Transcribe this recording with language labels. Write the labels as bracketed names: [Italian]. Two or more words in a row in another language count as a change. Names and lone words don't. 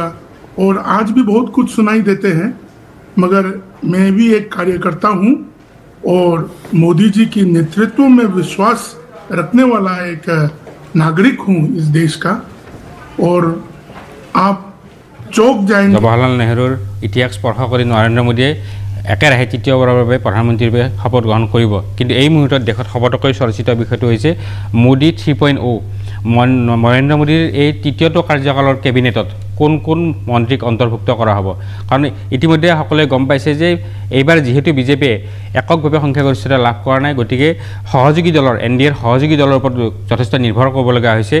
[Hindi] और आज भी बहुत कुछ सुनाई देते हैं, मगर मैं भी एक कार्यकर्ता हूं और मोदी जी की नेतृत्व में विश्वास रखने वाला एक नागरिक हूं इस देश का। और आप चौक जाएंगे। [Assamese] জৱাহৰলাল নেহৰুৰ ইতিহাস স্পৰ্শ কৰ নৰেন্দ্ৰ মোদী একেৰাহে তৃতীয়বাৰৰ বাবে প্ৰধানমন্ত্ৰীৰ বাবে শপত গ্ৰহণ কৰিব। কিন্তু এই মুহূৰ্তত দেশত সবতকৈ চৰ্চিত বিষয়টো হৈছে মোদী 3.0। নৰেন্দ্ৰ মোদীৰ এই তৃতীয়টো কাৰ্যকালৰ কেবিনেটত কোন কোন মন্ত্ৰীক অন্তৰ্ভুক্ত কৰা হ'ব। কাৰণ ইতিমধ্যে সকলোৱে গম পাইছে যে এইবাৰ যিহেতু বিজেপিয়ে এককভাৱে সংখ্যাগৰিষ্ঠতা লাভ কৰা নাই, গতিকে সহযোগী দলৰ এনডিএৰ সহযোগী দলৰ ওপৰত যথেষ্ট নিৰ্ভৰ কৰিবলগীয়া হৈছে।